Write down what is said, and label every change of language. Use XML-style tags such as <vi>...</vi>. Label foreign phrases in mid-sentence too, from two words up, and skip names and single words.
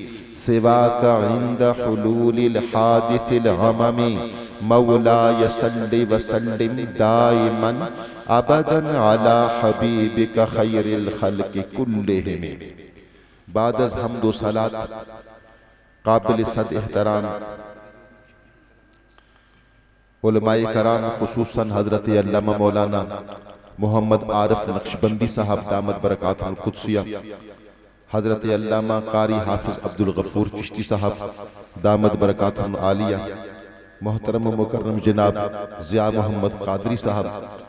<ar>سواك عند حلول الحادث العمم مولاي صل وسلم دائما أبدا على حبيبك خير الخلق كلهم.</ar> <ur>بعد از حمد و صلوٰۃ قابل صد احترام علمائے کرام خصوصاً حضرت علامہ مولانا محمد عارف نقشبندی صاحب دامت برکاتہم القدسیہ، حضرت علامہ قاری حافظ عبدالغفور چشتی صاحب دامت برکاتہم العالیہ، محترم مکرم جناب ضیاء محمد قادری صاحب,</ur>